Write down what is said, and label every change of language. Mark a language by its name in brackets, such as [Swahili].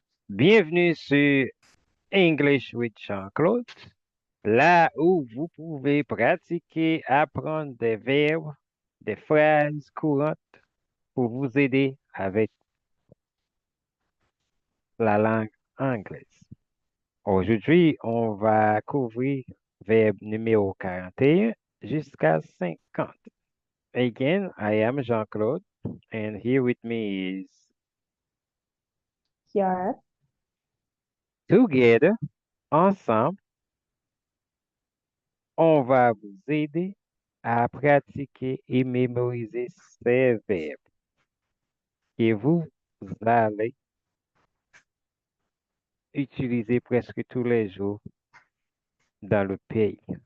[French] Bienvenue sur English with Jean-Claude, là où vous pouvez pratiquer, apprendre des verbes, des phrases courantes pour vous aider avec la langue anglaise. Aujourd'hui, on va couvrir verbe numéro 41 jusqu'à 50. [English] Again, I am Jean-Claude, and here with me is Kiara. together, [French] ensemble, on va vous aider à pratiquer et mémoriser ces verbes que vous allez utiliser presque tous les jours dans le pays.